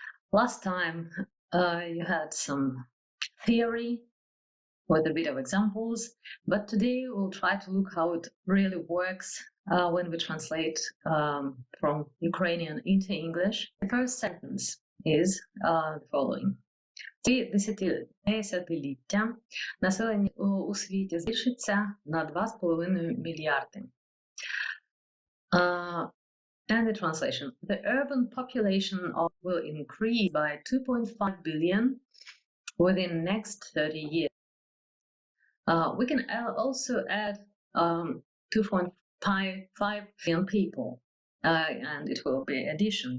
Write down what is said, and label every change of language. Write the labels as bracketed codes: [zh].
[en] Last time you had some theory with a bit of examples, but today we'll try to look how it really works when we translate from Ukrainian into English. The first sentence is the following. [uk] Ці десятиліття населення у світі збільшиться на 2,5 мільярди. [en] And the translation. The urban population will increase by 2.5 billion within the next 30 years. We can also add 2.5 billion people, and it will be addition.